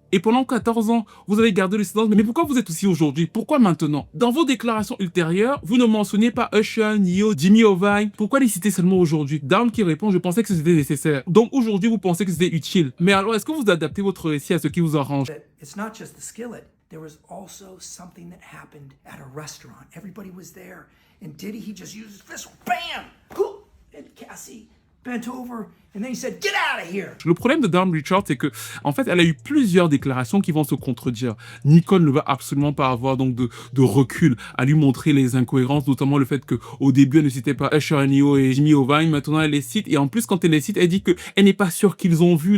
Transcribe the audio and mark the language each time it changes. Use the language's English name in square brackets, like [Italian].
[French] Et pendant 14 ans, vous avez gardé le silence. Mais pourquoi vous êtes aussi aujourd'hui? Pourquoi maintenant? Dans vos déclarations ultérieures, vous ne mentionnez pas Usher, Neo, Jimmy Iovine. Pourquoi les citer seulement aujourd'hui? Down qui répond, je pensais que c'était nécessaire. Donc aujourd'hui, vous pensez que c'était utile. Mais alors, est-ce que vous adaptez votre récit à ce qui vous arrange? [English] It's not just the skillet. There was also something that happened at a restaurant. Everybody was there. And Diddy, he just used his fist, bam! And Cassie bent over, and then he said, "Get out of here!" [French] Le problème de Dawn Richards, c'est que, en fait, elle a eu plusieurs déclarations qui vont se contredire. Nicole ne va absolument pas avoir donc de recul à lui montrer les incohérences, notamment le fait que au début elle ne citait pas Usher, Neo et Jimmy Iovine. Maintenant elle les cite, et en plus quand elle les cite, elle dit que elle n'est pas sûre qu'ils ont vu.